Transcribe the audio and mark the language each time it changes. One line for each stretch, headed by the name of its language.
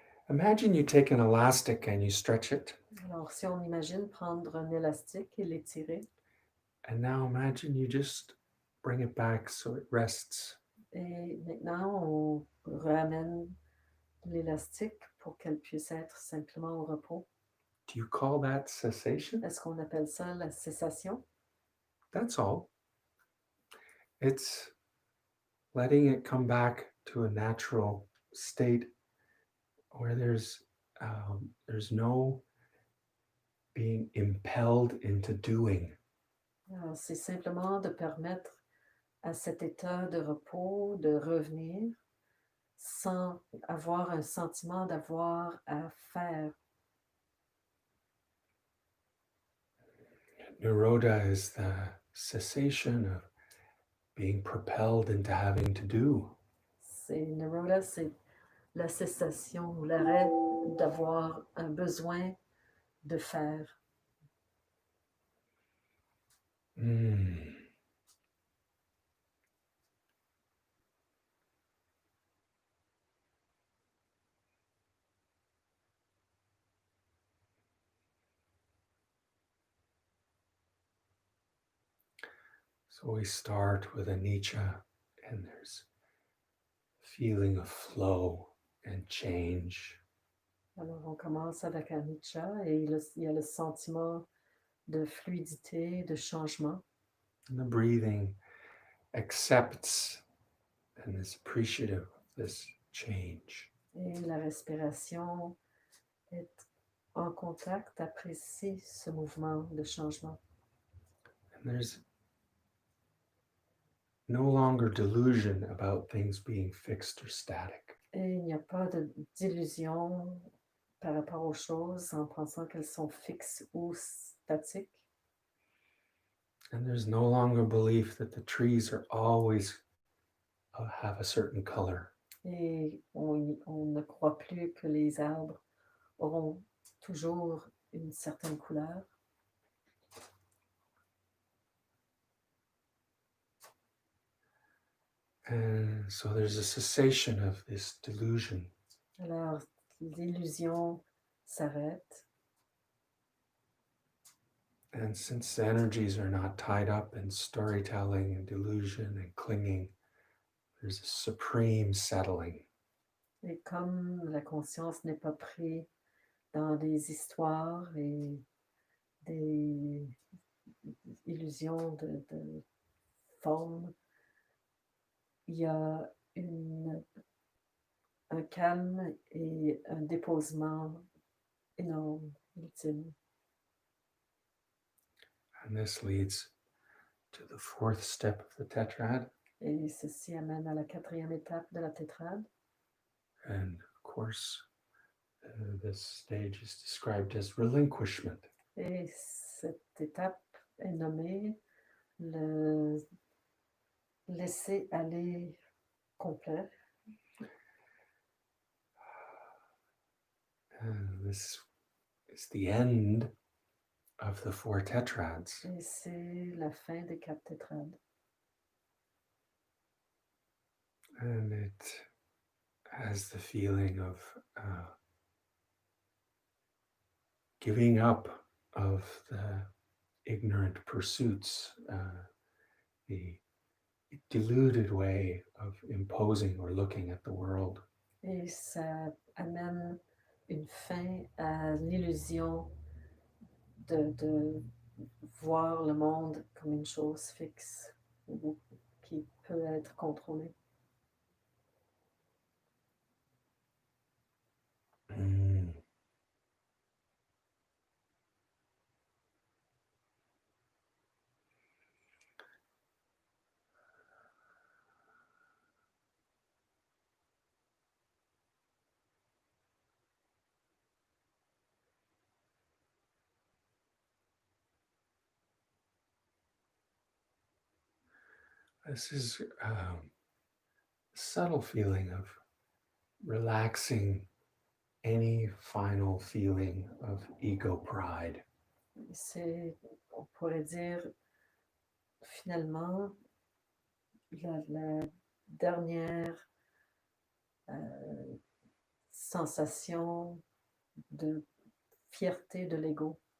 English: Imagine you take an elastic and you stretch it.
French: Alors, si on imagine prendre un élastique et l'étirer,
English: And now imagine you just bring it back so it rests.
French: et maintenant, on ramène l'élastique pour qu'elle puisse être simplement au repos.
English: Do you call that cessation?
French: Est-ce qu'on appelle ça la cessation?
English: That's all. It's letting it come back to a natural state where there's no being impelled into doing.
French: Alors, c'est simplement de permettre à cet état de repos de revenir sans avoir un sentiment d'avoir à faire.
English: Nirodha is the cessation of being propelled into having to do.
French: Nirodha, c'est la cessation ou l'arrêt d'avoir un besoin de faire.
English: So we start with anicca, and there's feeling of flow and change.
French: Alors, on commence avec anicca et il y a le sentiment de fluidité, de changement.
English: And the breathing accepts and is appreciative of this change.
French: Et la respiration est en contact, apprécie ce mouvement de changement.
English: And there's no longer delusion about things being fixed or static.
French: Et il n'y a pas d'illusion par rapport aux choses en pensant qu'elles sont fixes ou statiques.
English: And there's no longer belief that the trees are always have a certain color.
French: Et on ne croit plus que les arbres auront toujours une certaine couleur.
English: And so there's a cessation of this delusion.
French: Alors, l'illusion s'arrête.
English: And since the energies are not tied up in storytelling and delusion and clinging, there's a supreme settling.
French: Et comme la conscience n'est pas prise dans des histoires et des illusions de forme, il y a un calme et un déposement énorme, ultime.
English: And this leads to the fourth step of the tetrad.
French: Et ceci amène à la quatrième étape de la tétrade.
English: And of course, this stage is described as relinquishment.
French: Et cette étape est nommé le laisser aller complet.
English: This is the end of the four tetrads.
French: Et c'est la fin des 4 tétrades.
English: And it has the feeling of giving up of the ignorant pursuits, the deluded way of imposing or looking at the world.
French: Et ça amène une fin à l'illusion de voir le monde comme une chose fixe ou qui peut être contrôlée.
English: This is a subtle feeling of relaxing any final feeling of ego pride.
French: C'est, on pourrait dire, finalement, la dernière sensation de fierté de l'ego.